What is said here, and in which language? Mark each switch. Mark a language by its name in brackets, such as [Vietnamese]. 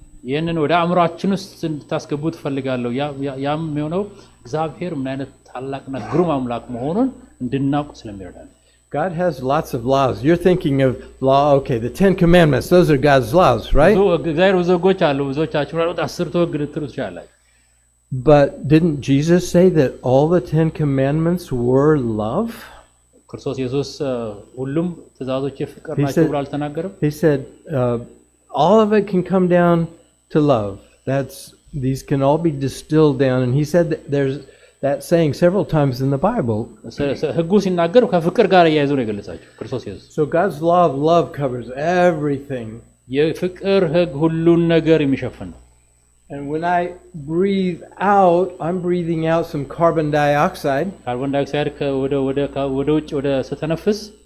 [Amharic] ይህንን ወደ አእምሯችን ውስጥ እንድታስገቡት ፈልጋለሁ። ያም የሆነው እግዚአብሔር ምን አይነት ታላቅና ግሩም አምላክ መሆኑን እንድናውቅ ስለሚረዳን። [English] God has lots of laws. You're thinking of law, okay, the 10 commandments, those are God's laws, right? [Amharic] እግዚአብሔር ብዙ ሕጎች አሉ። ብዙዎቻችሁ ማለት 10 ሕግ ልትሉ ትችላላችሁ። [English] But didn't Jesus say that all the 10 commandments were love? [Amharic] ክርስቶስ ኢየሱስ ሁሉም ትእዛዞች የፍቅር ናቸው ብሎ አልተናገረም? [English] He said all of it can come down to love. These can all be distilled down, and he said that there's that saying several times in the Bible. [Amharic] ሕጉ ሲናገር ከፍቅር ጋር እያይዞ ነው የገለጻቸው ክርስቶስ ኢየሱስ። [English] So God's law of love covers everything. [Amharic] የፍቅር ሕግ ሁሉን ነገር የሚሸፍን ነው። [English] And when I breathe out, I'm breathing out some carbon dioxide. [Amharic] ካርቦን ዳይኦክሳይድ ወደ ውጭ ወደ ስተነፍስ